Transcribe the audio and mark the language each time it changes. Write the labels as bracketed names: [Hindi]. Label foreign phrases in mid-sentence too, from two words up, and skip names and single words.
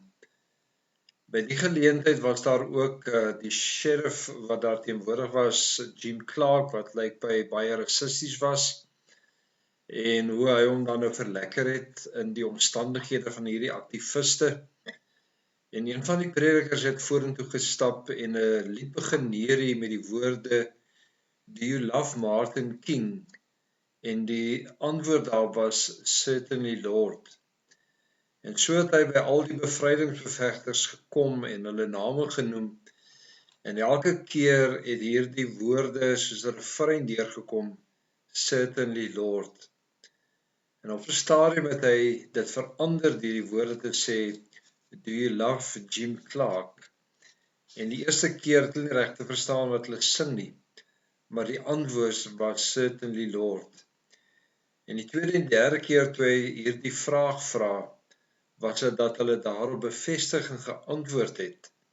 [Afrikaans] By die geleentheid was daar ook die sheriff wat daar teenwoordig was, Jim Clark, wat lyk baie rassisties was. En hoe hy hom dan nou verlekker het in die omstandighede van hierdie aktiviste. En een van die predikers het vorentoe gestap en 'n lied begin neerie met die woorde: [English] Do you love Martin King? [Afrikaans] En die antwoord daar was: [English] Certainly Lord. [Afrikaans] En so het hy by al die bevrydingsbevegters gekom en hulle name genoem. En elke keer het hierdie woorde soos 'n refrein deurgekom: [English] Certainly Lord. [Afrikaans] En op 'n stadium het hy dit verander deur die woorde te sê: [English] Do you love Jim Clark? [Afrikaans] En die eerste keer het hulle nie reg te verstaan wat hulle sing nie, maar die antwoord was [English] Certainly Lord. [Afrikaans] En die tweede en derde keer toe hy hierdie vraag vra, was dit dat hulle daarop bevestiging geantwoord het.